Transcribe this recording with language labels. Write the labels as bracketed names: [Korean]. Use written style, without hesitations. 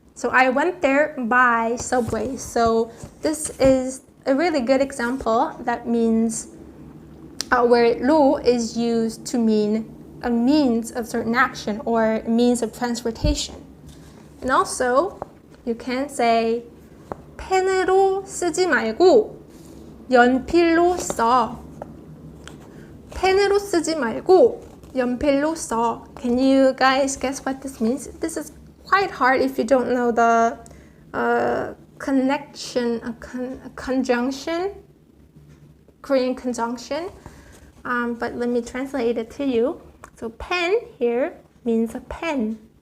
[English] So I went there by subway. So this is a really good example that means where 로 is used to mean a means of certain action or a means of transportation. And also, you can say [Korean] 펜으로 쓰지 말고 연필로 써. 펜으로 쓰지 말고 연필로 써. [English] Can you guys guess what this means? This is quite hard if you don't know the connection, a conjunction, Korean conjunction. But let me translate it to you. So pen here means a pen.